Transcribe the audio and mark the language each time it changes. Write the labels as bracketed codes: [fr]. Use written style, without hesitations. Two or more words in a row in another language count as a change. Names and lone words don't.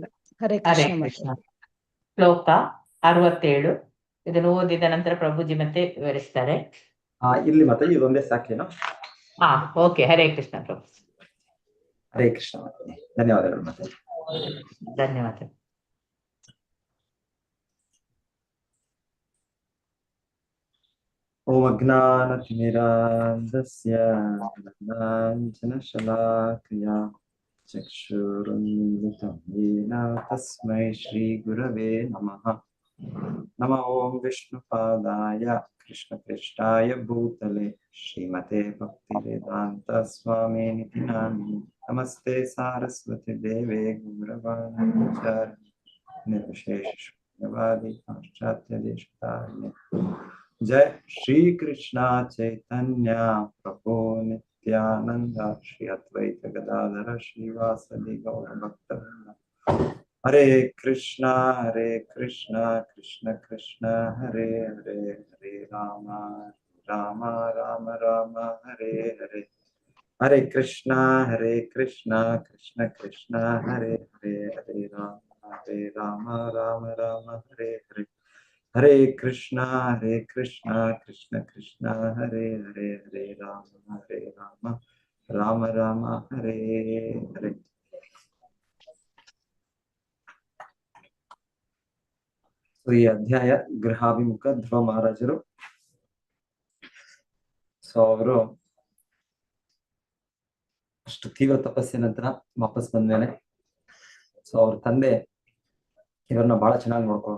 [kn] ಹರೇ ಕೃಷ್ಣ. ಶ್ಲೋಕ 67. ಇದನ್ನು ಓದಿದ ನಂತರ ಪ್ರಭುಜಿ ಮತ್ತೆ ವಿವರಿಸ್ತಾರೆ. ಇಲ್ಲಿ ಮತ್ತೆ ಇದೊಂದೇ ಸಾಕೇನು? ಓಕೆ. ಹರೇ ಕೃಷ್ಣ ಪ್ರಭು. ಹರೇ ಕೃಷ್ಣ. ಧನ್ಯವಾದಗಳು ಮತ್ತೆ. ಧನ್ಯವಾದ. [sa] ಓಂ ಅಜ್ಞಾನತಿಮಿರಾಂಧಸ್ಯ ಜ್ಞಾನಾಂಜನಶಲಾಕಯಾ ಚಕ್ಷುರುನ್ಮಿಲಿತಂ ಯೇನ ತಸ್ಮೈ ಶ್ರೀ ಗುರವೇ ನಮಃ. ನಮಃ ಓಂ ವಿಷ್ಣುಪಾದಾಯ ಕೃಷ್ಣಪ್ರೇಷ್ಠಾಯ ಭೂತಲೆ ಶ್ರೀಮತೆ ಭಕ್ತಿವೇದಾಂತ ಸ್ವಾಮಿನಿತಿ ನಾಮಿನೇ. ನಮಸ್ತೆ ಸಾರಸ್ವತಿ ದೇವೇ ಗೌರವಾಣಿ ನಿರ್ವಿಶೇಷ ಶೂನ್ಯವಾದಿ ಪಾಶ್ಚಾತ್ಯ ದೇಶತಾರಿಣಿ. जय श्री कृष्णा चैतन्य प्रभु नित्यानंद श्री अद्वैत गदाधर श्रीवासदि गौर भक्तवृंद. हरे कृष्णा कृष्ण कृष्ण हरे हरे, हरे राम राम राम राम हरे हरे. हरे कृष्णा कृष्ण कृष्ण हरे हरे, हरे राम राम राम हरे हरे. हरे कृष्णा कृष्ण कृष्ण हरे हरे, हरे राम राम राम हरे हरे. [kn] ಈ ಅಧ್ಯಾಯ ಗೃಹಾಭಿಮುಖ ಧ್ರುವ ಮಹಾರಾಜರು. ಅವರು ಅಷ್ಟು ತೀವ್ರ ತಪಸ್ಸಿನ ನಂತರ ವಾಪಸ್ ಬಂದ್ಮೇಲೆ ಅವ್ರ ತಂದೆ ಇವರನ್ನ ಬಹಳ ಚೆನ್ನಾಗಿ ನೋಡ್ಕೊಂಡ್ರು.